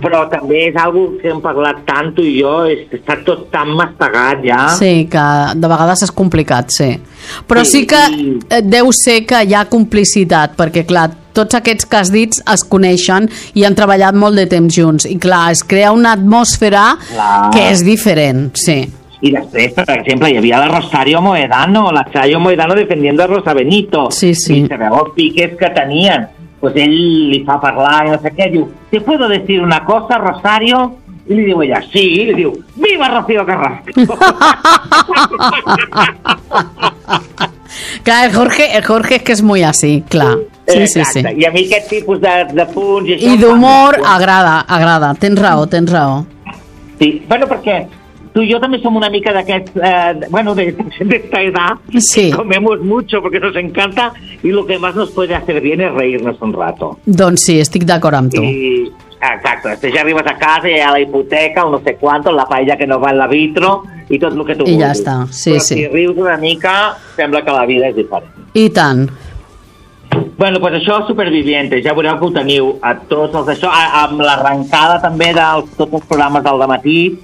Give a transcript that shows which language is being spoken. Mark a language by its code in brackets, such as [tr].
[ca] Però també és algo que hem parlat tant tu i jo, està tot tan mastegat ja. Sí, que de vegades és complicat, sí. Però sí, sí que i... deu ser que hi ha complicitat, perquè clar, tots aquests que has dit es coneixen i han treballat molt de temps junts. I clar, es crea una atmosfera, clar, que és diferent, sí. [es] Y después, por ejemplo, ya había la Rosario Moedano, la Chayo Moedano defendiendo a Rosa Benito. Sí, sí. Y se veía los piques que tenían. Pues él le [ca] fa parlar [es] y no sé qué. Y dice, ¿te puedo decir una cosa, Rosario? Y le digo ella, sí. Y le digo, ¡viva Rocío Carrasco! [ca] Clar, el Jorge és que és molt així, clar. Sí, exacte, sí, sí. I a mi aquest tipus de punts... I d'humor agrada. Tens raó. Sí, bueno, perquè... Tu i jo també som una mica d'aquest, bueno, d'esta edat, sí. [es] Comemos mucho porque nos encanta y lo que más nos puede hacer bien es reírnos un rato. [ca] Doncs sí, estic d'acord amb tu. Exacte, després ja arribes a casa i a la hipoteca o no sé quanto, la paella que no va en la vitro i tot el que tu vulguis. I ja està, sí, però sí. Però si rius una mica, sembla que la vida és diferent. I tant. Bueno, pues això, Supervivientes, ja veureu que ho teniu a tots els d'això, amb l'arrencada també de tots els programes del dematí.